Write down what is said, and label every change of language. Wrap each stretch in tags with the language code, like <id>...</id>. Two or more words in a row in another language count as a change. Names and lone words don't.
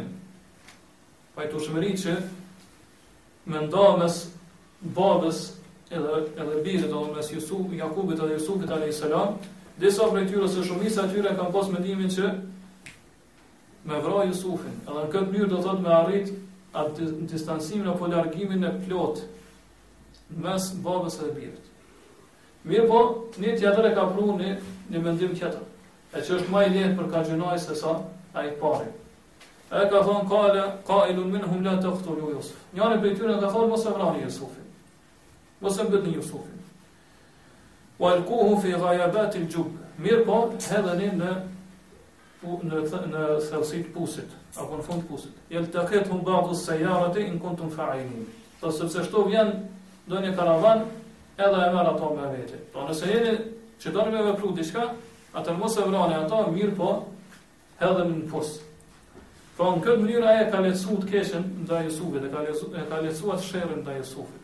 <sq>Pajtueshmëri që me nda mes babës edhe birit, do mes Jakubit edhe Jusufit</sq> <ar>عليه السلام,</ar> <sq>disa prej tyre ose shumica e tyre kanë pas mendimin që me vra Jusufin, edhe në këtë mënyrë do thotë me arrit atë distancimin apo largimin e plot mes babës edhe birit. Mirë po, një tjetër e ka pru një mendim tjetër, e që është më i lehtë për ka gjinaj se sa ai pari. E ka thonë,</sq> <ar>قائل منهم لا تقتلوا يوسف.</ar> <sq>Njëri prej tyre ka thonë mos e vrani Jusufin. Mos e mbetni Jusufin.</sq> <ar>وألقوه في غيابت الجب.</ar> <sq>Mirë po, hedheni në thellësitë pusit, apo në fund pusit.</sq> <ar>يلتقطه بعض السيارة إن كنتم فاعلين.</ar> <sq>Po sepse shto vjen ndonjë karavan, edhe e merr ato me vete. Po nëse jeni që doni me vepru diçka, atë mos e vrani ato, mirë po, hedheni në pus. Pra në këtë mënyrë aje ka lehtësuar të keqen ndaj Jusufit, e ka lehtësuar sherrin ndaj Jusufit.</sq>